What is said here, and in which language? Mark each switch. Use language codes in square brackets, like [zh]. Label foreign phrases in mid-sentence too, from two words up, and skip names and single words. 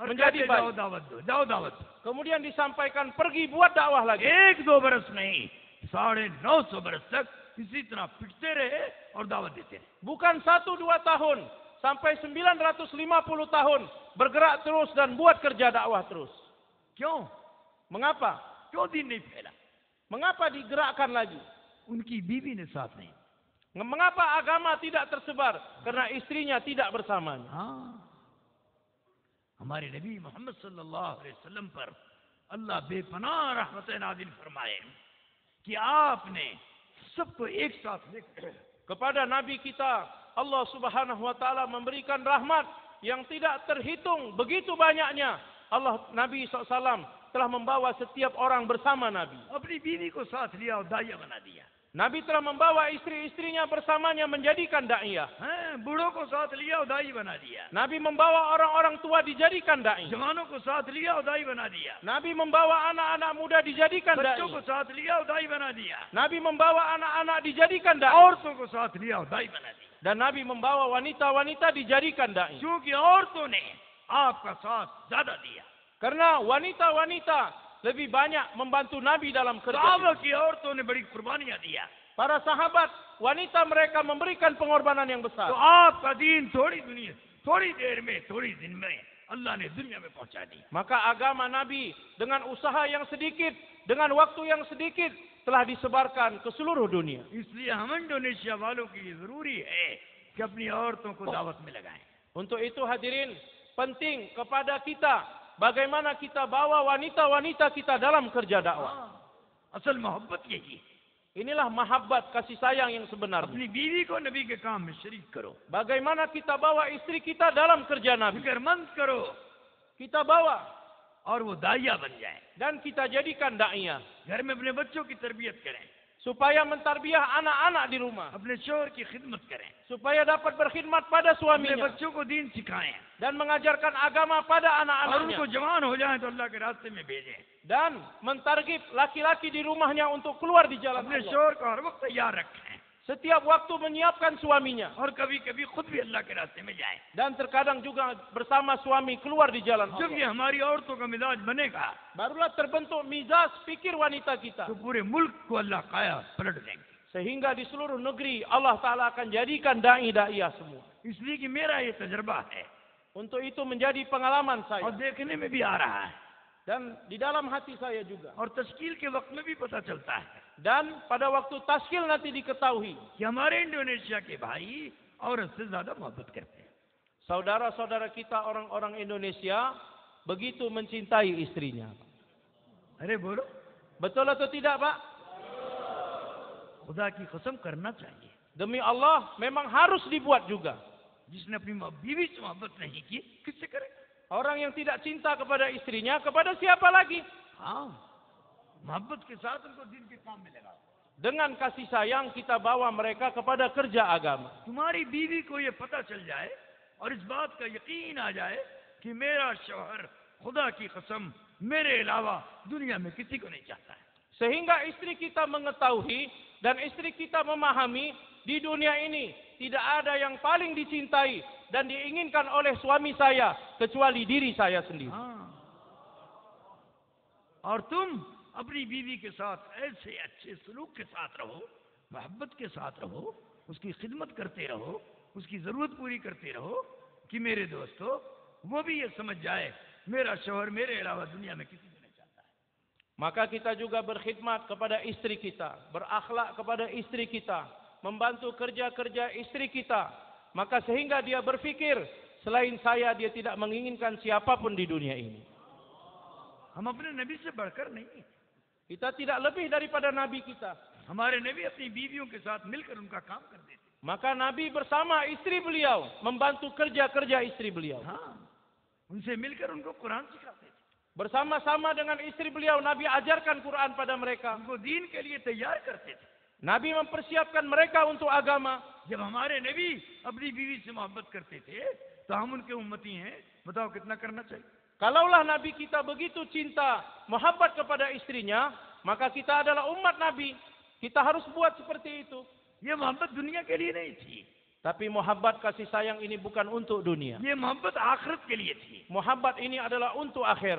[id] menjadi [hi] कहते जाओ [id] baik. [hi] दावत दो, जाओ दावत दो। [id] Kemudian disampaikan pergi buat dakwah lagi. [hi] 1-2 बरस नहीं, 950 बरस तक इसी तरह पिटते रहे और दावत देते रहे. [id] Bukan 1-2 tahun, sampai 950 tahun bergerak terus dan buat kerja dakwah terus. [hi] क्यों? [id] Mengapa? [hi] क्यों दीन नहीं फैला? [id] Mengapa digerakkan lagi? [hi] उनकी बीवी ने साथ नहीं. [id] Mengapa agama tidak tersebar? Karena istrinya tidak bersamanya. [hi] हाँ, हमारे नबी मोहम्मद [ar] صلى الله عليه وسلم [hi] पर अल्लाह बेपनाह रहमत नाज़िल फरमाए कि आपने सबको एक साथ लेकर [id] Kepada Nabi kita, Allah [ar] سبحانه وتعالى [id] memberikan rahmat yang tidak terhitung begitu banyaknya. Nabi SAW telah membawa setiap orang bersama Nabi. [hi] अपनी बीवी को साथ लिया और दाइया बना दिया. [id] Nabi telah membawa istri-istrinya bersamanya menjadikan daiyah. [hi] बूढ़ों को साथ लिया और दाई बना दिया. [id] Nabi membawa orang-orang tua dijadikan da'i. [hi] जवानों को साथ लिया और दाई बना दिया. [id] Nabi membawa anak-anak muda dijadikan [hi] बच्चों को [id] da'i. [hi] साथ लिया और दाई बना दिया. [id] Nabi membawa anak-anak dijadikan da'i. [hi] औरतों को साथ लिया और दाई बना दिया. [id] Dan Nabi membawa wanita-wanita dijadikan da'i. [hi] क्योंकि औरतों ने आपका साथ ज्यादा दिया. [id] Karena wanita-wanita lebih banyak membantu Nabi dalam kerja. [hi] सहाबा की औरतों ने बड़ी कुर्बानियां दिया. [id] Para sahabat, wanita mereka memberikan pengorbanan yang [hi] तो [id] besar. [hi] आपका दीन थोड़ी देर में थोड़ी दिन में अल्लाह ने दुनिया में पहुंचा दी. [id] Maka agama Nabi dengan usaha yang sedikit, dengan waktu yang sedikit telah disebarkan ke seluruh dunia. [hi] इसलिए हम इंडोनेशिया वालों की जरूरी है कि अपनी औरतों को दावत में लगाएं. [id] Untuk itu hadirin, penting kepada kita bagaimana kita bawa wanita-wanita kita dalam kerja dakwah. [hi] असल मोहब्बत यही है. [id] Inilah mahabbat kasih sayang yang sebenarnya. [hi] अपनी बीवी को नबी के काम में शरीक करो. [id] Bagaimana kita bawa istri kita dalam kerja Nabi. [hi] फिक्रमंद करो [id] Kita bawa [hi] और वो दाइया बन जाए. [id] dan kita jadikan daiyah. [hi] घर में अपने बच्चों की तरबियत करें. [id] Supaya mentarbiah anak-anak di rumah. [hi] अपने शोहर की खिदमत करें. [id] Supaya dapat berkhidmat pada [hi] अपने [id] suaminya. [hi] बच्चों को दीन सिखाएं. [id] Dan mengajarkan agama pada [hi] और [id] anak-anaknya. [hi] उनको जवान हो जाए तो अल्लाह के रास्ते में भेजें. [id] Dan mentargib laki-laki di rumahnya untuk keluar di jalan [hi] अपने [id] Allah. [hi] शोहर को हर वक्त तैयार रखें. [id] Setiap waktu menyiapkan suaminya. [hi] और कभी कभी खुद भी अल्लाह के रास्ते में जाएं. [id] Dan terkadang juga bersama suami keluar di jalan [hi] जब [id] Allah. [hi] ये हमारी औरतों का मिजाज बनेगा [id] Barulah terbentuk mizaj pikir wanita kita. [hi] तो पूरे मुल्क को अल्लाह काया पलट देंगे. [id] Sehingga di seluruh negeri Allah Ta'ala akan jadikan da'i-da'iyah semua. [hi] इसलिए कि मेरा ये तजर्बा है [id] Untuk itu menjadi pengalaman [hi] और [id] saya. [hi] देखने में भी आ रहा है [id] Dan di dalam hati saya juga. [hi] और तश्कील के वक्त में भी पता चलता है [id] Dan pada waktu taskil nanti diketahui. [hi] कि हमारे इंडोनेशिया के भाई औरत से ज्यादा मोहब्बत करते हैं. [id] Saudara-saudara kita orang-orang Indonesia begitu mencintai istrinya. [hi] अरे बोलो, [id] Betul atau tidak, Pak? [hi] खुदा की कसम करना चाहिए. [id] Demi Allah memang harus dibuat juga. [hi] जिसने अपनी बीवी से मोहब्बत नहीं की किससे करे? [id] Orang yang tidak cinta kepada istrinya, kepada siapa lagi? [hi] हाँ, मोहब्बत के साथ उनको दिन के काम में लगाओ. [id] Dengan kasih sayang kita bawa mereka kepada kerja agama. [hi] तुम्हारी बीवी को ये पता चल जाए और इस बात का यकीन आ जाए कि मेरा शौहर खुदा की कसम मेरे अलावा दुनिया में किसी को नहीं चाहता है. [id] Sehingga istri kita mengetahui dan istri kita memahami di dunia ini tidak ada yang paling dicintai dan diinginkan oleh suami saya kecuali diri saya sendiri. [hi] हाँ. और तुम अपनी बीवी के साथ ऐसे अच्छे सलूक के साथ रहो, मोहब्बत के साथ रहो, उसकी खिदमत करते रहो, उसकी जरूरत पूरी करते रहो कि मेरे दोस्तों वो भी ये समझ जाए मेरा शौहर मेरे अलावा दुनिया में किसी को नहीं चाहता है. [id] Maka kita juga berkhidmat kepada istri kita, berakhlak kepada istri kita, membantu kerja-kerja istri kita. Maka sehingga dia berpikir, selain saya dia tidak menginginkan siapapun di dunia ini. [hi] हम अपने नबी से बढ़कर नहीं. [id] Kita tidak lebih daripada Nabi kita. [hi] हमारे नबी अपनी बीवियों के साथ मिलकर उनका काम करते थे. [id] Maka Nabi bersama istri beliau membantu kerja-kerja istri beliau. [hi] हाँ, उनसे मिलकर उनको कुरान सिखाते थे. [id] Bersama-sama dengan istri beliau Nabi ajarkan Quran pada mereka. [hi] उनको दीन के लिए तैयार करते थे. [id] Nabi mempersiapkan mereka untuk agama. [hi] जब हमारे नबी अपनी बीवी से मोहब्बत करते थे तो हम उनके उम्मती हैं. बताओ कितना करना चाहिए? [id] Kalaulah Nabi kita begitu cinta, muhabbat kepada istrinya, maka kita adalah umat Nabi. Kita harus buat seperti itu. [hi] ये मोहब्बत दुनिया के लिए नहीं थी. [id] Tapi muhabbat kasih sayang ini bukan untuk dunia. [hi] ये मोहब्बत आखिरत के लिए थी [id] Muhabbat ini adalah untuk akhirat.